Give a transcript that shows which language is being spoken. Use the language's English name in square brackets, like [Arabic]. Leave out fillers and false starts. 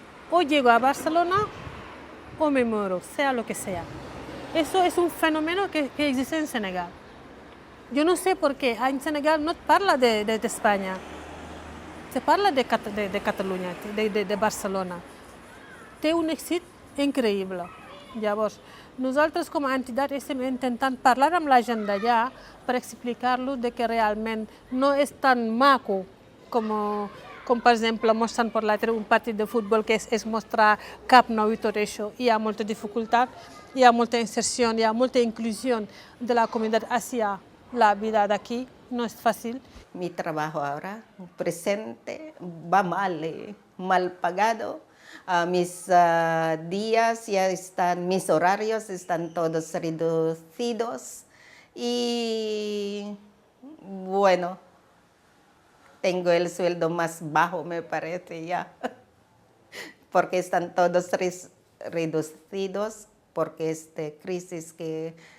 [Spanish] O llego a Barcelona o me muero, sea lo que sea. Eso es un fenómeno que existe en Senegal. Yo no sé por qué en Senegal no parla de España, se parla de Catalunya, de Barcelona. [Catalan] Té un èxit increïble. Llavors, nosaltres com a entitat estem intentant parlar amb la gent d'allà per explicar-los que realment no és tan maco com per exemple mostrant per l'altre un partit de futbol que és mostrar Camp Nou i tot això. Hi ha molta dificultat, hi ha molta inserció, hi ha molta inclusió de la comunitat hacia la vida d'aquí, no és fàcil. [Spanish] Mi trabajo ahora, presente, va mal pagado. Mis días ya están, mis horarios están todos reducidos y bueno, tengo el sueldo más bajo, me parece ya, porque están todos reducidos porque esta crisis que,